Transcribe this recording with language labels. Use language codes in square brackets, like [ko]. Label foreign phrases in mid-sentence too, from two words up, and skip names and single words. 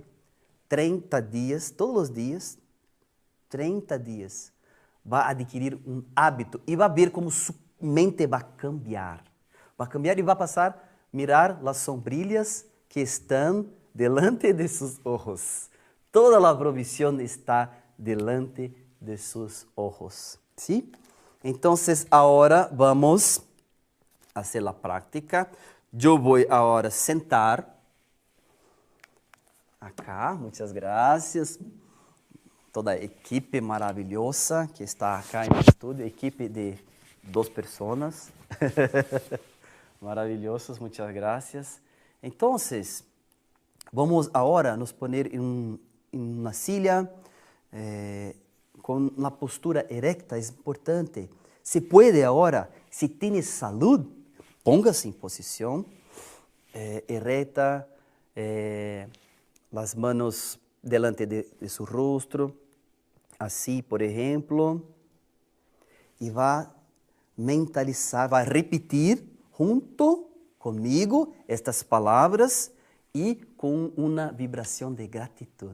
[pt] 30 dias, todos os dias, 30 dias, vai adquirir um hábito e vai ver como sua mente vai cambiar. Vai cambiar e vai passar a mirar as sombrilhas que estão [es] delante de [pt] seus olhos. Toda a provisión está [es] delante de [pt] seus olhos. [es] ¿Sí? Entonces, ahora vamos a hacer la práctica. Yo voy ahora a sentar. Acá, muchas gracias. [pt] Toda a equipe maravilhosa que está acá no estúdio, equipe de 2 pessoas. Maravilhosos, [es] muchas gracias. Entonces, vamos ahora nos poner en una silla con la postura erecta, es importante. Se puede ahora, si tiene salud, póngase en posición erecta, las manos delante de su rostro, así, por ejemplo, y va a mentalizar, va a repetir junto conmigo estas palabras y con una vibración de gratitud.